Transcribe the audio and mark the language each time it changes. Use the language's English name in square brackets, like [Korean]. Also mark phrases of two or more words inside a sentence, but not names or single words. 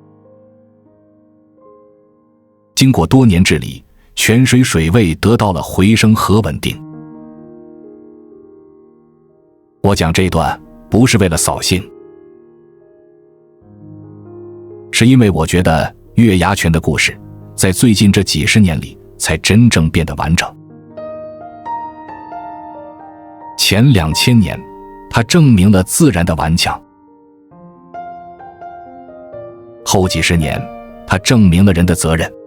[Chinese] 經過多年治理，泉水水位得到了回升和穩定。我講這段不是為了掃興，是因為我覺得月牙泉的故事在最近這幾十年裡才真正變得完整。前2000年，它證明了自然的頑強；後幾十年，它證明了人的責任。